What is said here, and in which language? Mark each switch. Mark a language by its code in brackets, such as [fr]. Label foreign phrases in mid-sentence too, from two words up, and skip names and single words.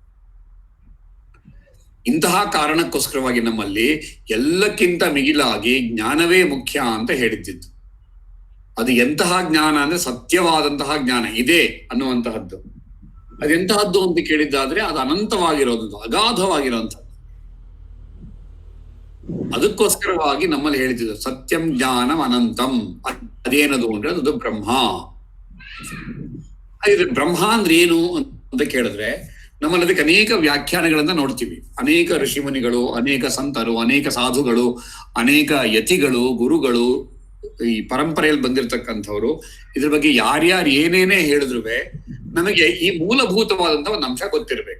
[kn] ಇಂತಹ ಕಾರಣಕ್ಕೋಸ್ಕರವಾಗಿ ನಮ್ಮಲ್ಲಿ ಎಲ್ಲಕ್ಕಿಂತ ಮಿಗಿಲಾಗಿ ಜ್ಞಾನವೇ ಮುಖ್ಯ ಅಂತ ಹೇಳಿದ್ದಿತ್ತು. ಅದು ಎಂತಹ ಜ್ಞಾನ ಅಂದ್ರೆ ಸತ್ಯವಾದಂತಹ ಜ್ಞಾನ ಇದೆ ಅನ್ನುವಂತಹದ್ದು. ಅದೆಂತಹದ್ದು ಅಂತ ಕೇಳಿದ್ದಾದ್ರೆ ಅದು ಅನಂತವಾಗಿರೋದು, ಅಗಾಧವಾಗಿರುವಂಥದ್ದು. ಅದಕ್ಕೋಸ್ಕರವಾಗಿ ನಮ್ಮಲ್ಲಿ ಹೇಳಿದ್ದು [sa] ಸತ್ಯಂ ಜ್ಞಾನಂ ಅನಂತಂ. [kn] ಅದೇನದು ಅಂದ್ರೆ ಅದು ಬ್ರಹ್ಮ. ಹಾಗಿದ್ರೆ ಬ್ರಹ್ಮ ಅಂದ್ರೆ ಏನು ಅಂತ ಕೇಳಿದ್ರೆ ನಮ್ಮಲ್ಲಿ ಅದಕ್ಕೆ ಅನೇಕ ವ್ಯಾಖ್ಯಾನಗಳನ್ನ ನೋಡ್ತೀವಿ. ಅನೇಕ ಋಷಿಮುನಿಗಳು, ಅನೇಕ ಸಂತರು, ಅನೇಕ ಸಾಧುಗಳು, ಅನೇಕ ಯತಿಗಳು, ಗುರುಗಳು, ಈ ಪರಂಪರೆಯಲ್ಲಿ ಬಂದಿರತಕ್ಕಂಥವ್ರು ಇದ್ರ ಬಗ್ಗೆ ಯಾರ್ಯಾರು ಏನೇನೇ ಹೇಳಿದ್ರು ನಮಗೆ ಈ ಮೂಲಭೂತವಾದಂತ ಒಂದು ಅಂಶ ಗೊತ್ತಿರಬೇಕು.